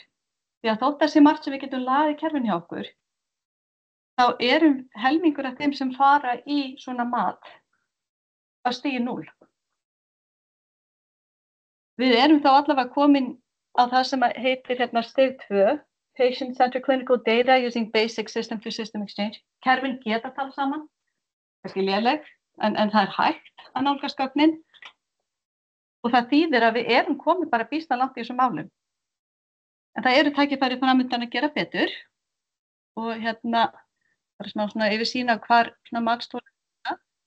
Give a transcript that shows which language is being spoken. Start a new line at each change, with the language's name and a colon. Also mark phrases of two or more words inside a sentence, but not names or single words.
Icelandic: Því að þótt að sé margt sem við getum lagað í kerfinu hjá okkur, þá erum helmingur af þeim sem fara í svona mat á stigi 0. Við erum þá allavega komin á það sem heitir stig 2,
English: Patient-Centered Clinical Data Using Basic System-to-System Exchange.
Icelandic: Kerfin geta tala saman, kannski léleg, en það er hægt að nálgast gögnin. Og það þýðir að við erum komin bara býsna langt í þessum málum. En það eru tækifæri framundan að gera betur. Og bara smá svona yfirsýn af hvar svona matstólar er.